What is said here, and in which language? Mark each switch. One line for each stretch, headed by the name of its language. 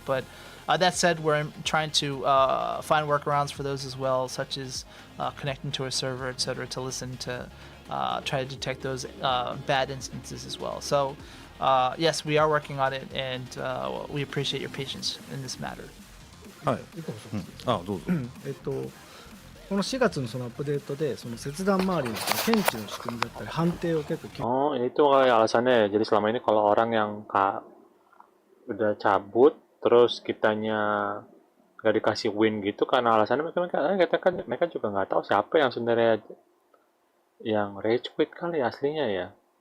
English: But that said, we're trying to find workarounds for those as well, such as connecting to a server, etc., to listen to try to detect those bad instances as well. So yes, we are working on it, and we appreciate your patience in this matter.
Japanese: はい、どうぞ。この4月のそのアップデートでその切断周りのその検知の仕組みだったり判定を結構
Indonesian: Oh, itu kayak alasannya. Jadi selama ini kalau orang yang udah cabut, terus kitanya nggak dikasih win gitu, karena alasannya mereka juga nggak tahu siapa yang sebenarnya yang rage quit kali aslinya ya.